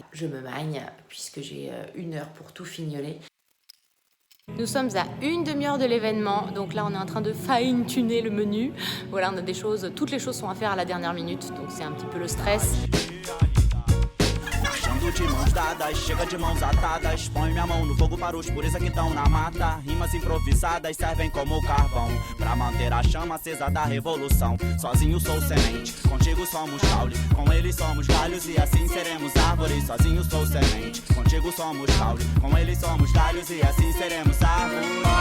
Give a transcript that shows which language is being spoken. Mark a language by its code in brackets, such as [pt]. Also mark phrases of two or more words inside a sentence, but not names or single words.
[fr] Je me magne puisque j'ai 1 heure pour tout fignoler. Nous sommes à 1 demi-heure de l'événement, donc là on est en train de fine-tuner le menu. Voilà, on a des choses, toutes les choses sont à faire à la dernière minute, donc c'est un petit peu le stress. [pt] De mãos dadas, chega de mãos atadas. Põe minha mão no fogo para os puristas que estão na mata. Rimas improvisadas servem como carvão pra manter a chama acesa da revolução. Sozinho sou semente, contigo somos caule. Com eles somos galhos e assim seremos árvores. Sozinho sou semente, contigo somos caule. Com eles somos galhos e assim seremos árvores.